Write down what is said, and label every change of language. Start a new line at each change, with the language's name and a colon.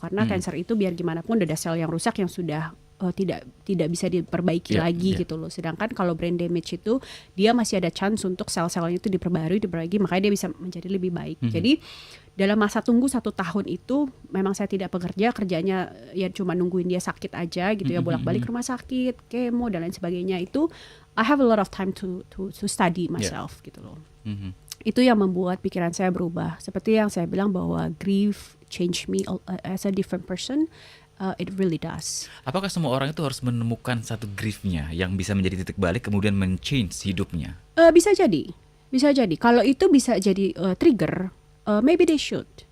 Indonesian: Karena cancer itu biar gimana pun ada sel yang rusak yang sudah tidak bisa diperbaiki lagi gitu loh. Sedangkan kalau brain damage itu dia masih ada chance untuk sel-selnya itu diperbarui, makanya dia bisa menjadi lebih baik. Jadi dalam masa tunggu 1 tahun itu memang saya tidak bekerja, kerjanya ya cuma nungguin dia sakit aja gitu ya, bolak-balik rumah sakit, kemo dan lain sebagainya.
English: Itu I have a lot of time to study myself
Indonesian: gitu loh. Itu yang membuat pikiran saya berubah. Seperti yang saya bilang bahwa
English: grief change me as a different person. It really does.
Indonesian: Apakah semua orang itu harus menemukan satu griefnya yang bisa menjadi titik balik kemudian men-change hidupnya? Bisa jadi. Kalau itu bisa jadi trigger,
English: maybe they should.